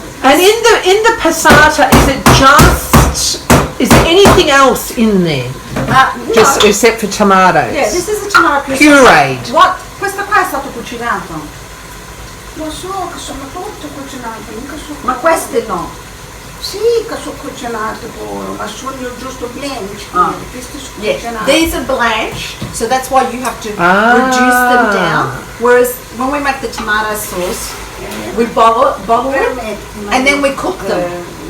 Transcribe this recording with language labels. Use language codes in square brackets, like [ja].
[en] And in the passata, is there anything else in there? Just No. except for tomatoes? Yeah, this is a tomato Pureed. What? [it] Questo qua è stato cucinato. Lo so che sono tutte cucinate, mica sono. Ma queste no. Sì, che sono cucinate pure, ma sono giusto blanch. Queste sono [en] Yeah, [it] cucinate. [en] these are blanched, so that's why you have to reduce them down. Whereas when we make the tomato sauce, we bottle it, and then we cook them.